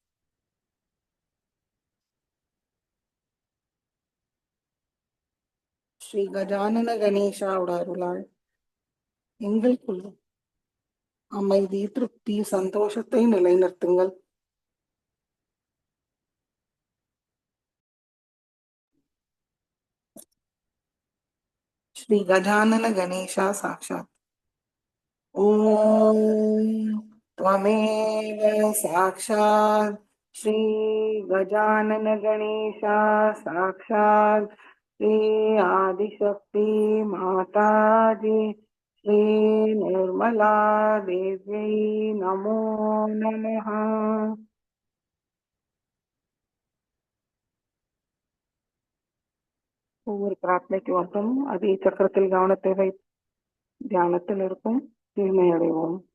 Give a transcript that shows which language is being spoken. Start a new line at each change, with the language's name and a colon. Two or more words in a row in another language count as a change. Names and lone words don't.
Tamil: ஸ்ரீ கஜானன கணேஷாவோட அருளால் எங்களுக்குள்ள அமைதி, திருப்தி, சந்தோஷத்தை நிலைநிறுத்துங்கள்.
Sanskrit: श्री गजानन गणेशा साक्षात् ॐ त्वमेव साक्षात् श्री गजानन गणेशा साक्षात् श्री आदिशक्ति माताजी श्री निर्मला देव्यै नमो नमः।
Tamil: ஒவ்வொரு பிரார்த்தனைக்கு அப்புறம் அதே சக்கரத்தில் கவனத்தை வைத்து தியானத்தில் இருக்கும் தூய்மை அடைவோம்.